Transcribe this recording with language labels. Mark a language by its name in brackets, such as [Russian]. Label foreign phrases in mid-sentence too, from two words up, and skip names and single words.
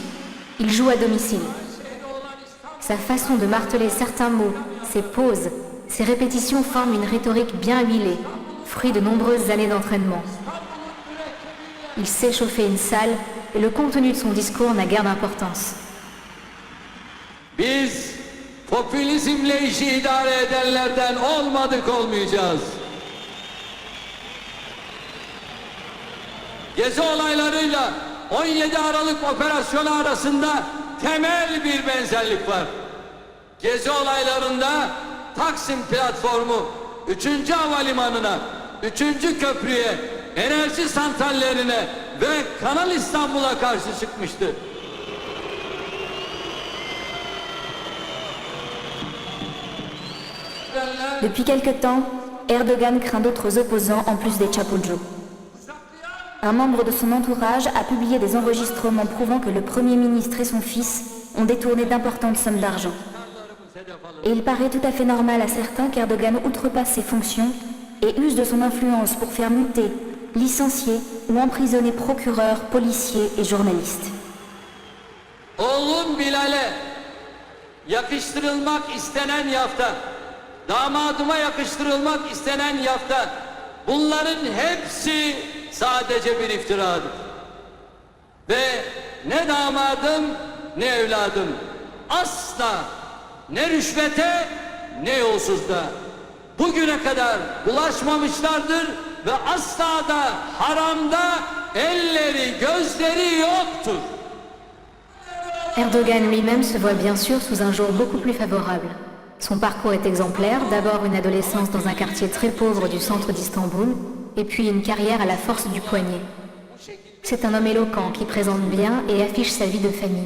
[French] Il joue à domicile. Sa façon de marteler certains mots, ses pauses, ses répétitions forment une rhétorique bien huilée, fruit de nombreuses années d'entraînement. Il sait chauffer une salle, et le contenu de son discours n'a guère d'importance. [Turkish] Biz popülizmle işi idare edenlerden olmayacağız. Gezi olaylarıyla 17 Aralık operasyonu arasında temel bir benzerlik var. Gezi olaylarında Taksim platformu 3. havalimanına, 3. köprüye, enerji santrallerine ve Kanal İstanbul'a karşı çıkmıştı. [French] Depuis quelque temps, Erdogan craint d'autres opposants en plus des Çapulcu. Un membre de son entourage a publié des enregistrements prouvant que le Premier ministre et son fils ont détourné d'importantes sommes d'argent. Et il paraît tout à fait normal à certains qu'Erdogan outrepasse ses fonctions et use de son influence pour faire muter, licencier ou emprisonner procureurs, policiers et journalistes. [Turkish] Oğlum Bilal'e yakıştırılmak istenen yafta, damadıma yakıştırılmak istenen yafta, bunların hepsi sadece bir iftiradır. Ve ne damadım ne evladım asla ne rüşvete ne yolsuzluğa bugüne kadar bulaşmamışlardır ve asla da haramda elleri gözleri yoktur. [French] Erdogan lui-même se voit bien sûr sous un jour beaucoup plus favorable. Son parcours est exemplaire, d'abord une adolescence dans un quartier très pauvre du centre d'Istanbul, et puis une carrière à la force du poignet. C'est un homme éloquent qui présente bien et affiche sa vie de famille.